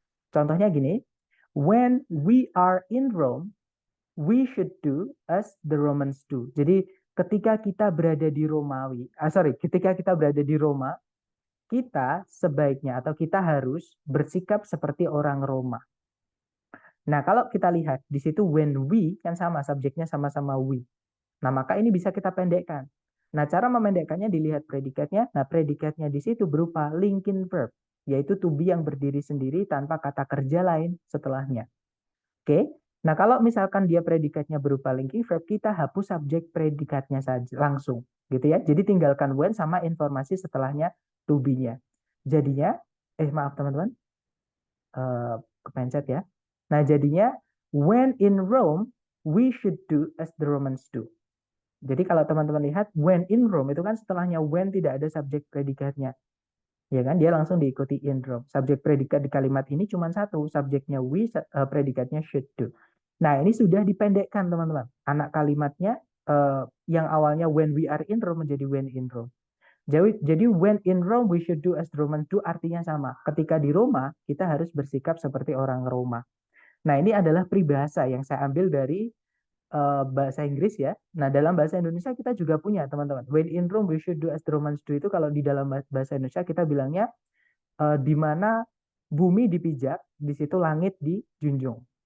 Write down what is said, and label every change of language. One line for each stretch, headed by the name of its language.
Indonesian: Contohnya gini,
English: when we are in Rome, we should do as the Romans do.
Indonesian: Jadi ketika kita berada di ketika kita berada di Roma, kita sebaiknya atau kita harus bersikap seperti orang Roma. Nah, kalau kita lihat di situ when we kan sama subjeknya sama-sama we. Nah, maka ini bisa kita pendekkan. Nah, cara memendekkannya dilihat predikatnya. Nah, predikatnya di situ berupa linking verb, yaitu to be yang berdiri sendiri tanpa kata kerja lain setelahnya. Oke. Nah, kalau misalkan dia predikatnya berupa linking verb, kita hapus subjek predikatnya saja langsung, gitu ya. Jadi tinggalkan when sama informasi setelahnya to be-nya. Jadinya, maaf teman-teman, kepencet ya. Nah, jadinya
English: when in Rome, we should do as the Romans do.
Indonesian: Jadi kalau teman-teman lihat
English: when in Rome
Indonesian: itu kan setelahnya when tidak ada subjek predikatnya. Ya kan, dia langsung diikuti in Rome. Subjek predikat di kalimat ini cuma satu, subjeknya we, predikatnya should do. Nah, ini sudah dipendekkan teman-teman. Anak kalimatnya yang awalnya
English: when we are in Rome
Indonesian: menjadi
English: when in Rome. Jadi when in Rome we should do as the Romans do
Indonesian: artinya sama. Ketika di Roma, kita harus bersikap seperti orang Roma. Nah, ini adalah peribahasa yang saya ambil dari bahasa Inggris ya. Nah, dalam bahasa Indonesia kita juga punya, teman-teman.
English: When in Rome we should do as the Romans do
Indonesian: itu kalau di dalam bahasa Indonesia kita bilangnya di mana bumi dipijak, di situ langit dijunjung.